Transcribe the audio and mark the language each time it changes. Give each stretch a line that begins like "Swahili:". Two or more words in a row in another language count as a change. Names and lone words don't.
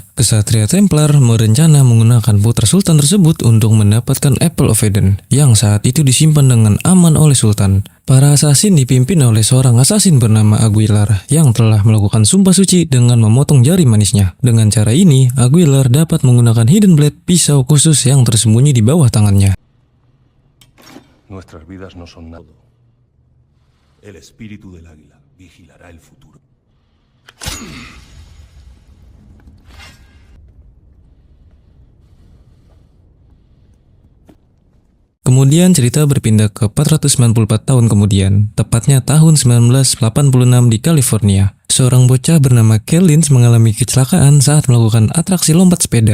Indonesian: Kesatria Templar merencana menggunakan putra sultan tersebut untuk mendapatkan Apple of Eden yang saat itu disimpan dengan aman oleh sultan. Para assassin dipimpin oleh seorang assassin bernama Aguilar yang telah melakukan sumpah suci dengan memotong jari manisnya. Dengan cara ini, Aguilar dapat menggunakan Hidden Blade, pisau khusus yang tersembunyi di bawah tangannya.
Spanish: Nuestras vidas no son nada. El espíritu del águila vigilará el futuro.
Indonesian: Kemudian cerita berpindah ke 494 tahun kemudian, tepatnya tahun 1986 di California. Seorang bocah bernama Kel Lynch mengalami kecelakaan saat melakukan atraksi lompat sepeda.